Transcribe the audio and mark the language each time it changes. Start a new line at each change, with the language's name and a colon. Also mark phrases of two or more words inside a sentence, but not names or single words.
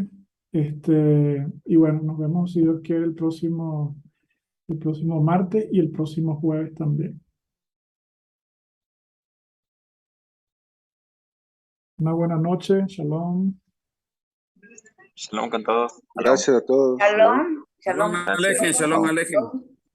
Spanish: Y bueno, nos vemos, si Dios quiere, el próximo martes y el próximo jueves también. Una buena noche. Shalom. Shalom con todos. Gracias a todos. Shalom, Shalom shalom.
Hebrew: עליכם, שלום עליכם.